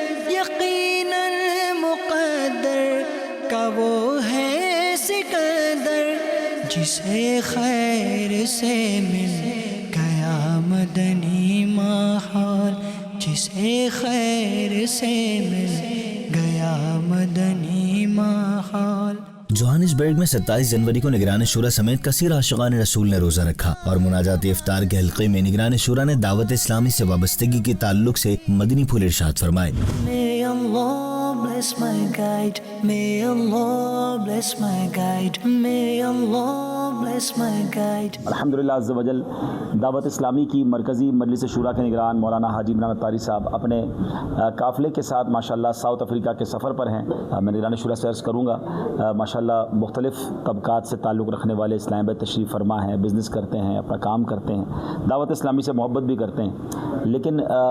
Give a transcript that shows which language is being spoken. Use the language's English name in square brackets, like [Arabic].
[Urdu] یقین مقدر کا وہ ہے سکندر، جسے خیر سے مل گیا مدنی ماحول، جسے خیر سے مل گیا مدنی ماحول۔ جوہانسبرگ میں 27 جنوری کو نگران شورا سمیت کثیر عاشقان رسول نے روزہ رکھا اور مناجات افطار کے حلقے میں نگران شورا نے دعوت اسلامی سے وابستگی کے تعلق سے مدنی پھول ارشاد فرمائے۔ [English] May Allah bless my guide, may Allah bless my guide, may Allah bless my guide. [Urdu] الحمدللہ عز و جل دعوت اسلامی کی مرکزی مجلس شورا کے نگران مولانا حاجی عمران اتاری صاحب اپنے قافلے کے ساتھ ماشاءاللہ ساؤتھ افریقہ کے سفر پر ہیں۔ میں نگران شورا سے عرض کروں گا ماشاءاللہ مختلف طبقات سے تعلق رکھنے والے اسلام آباد تشریف فرما ہیں، بزنس کرتے ہیں، اپنا کام کرتے ہیں، دعوت اسلامی سے محبت بھی کرتے ہیں، لیکن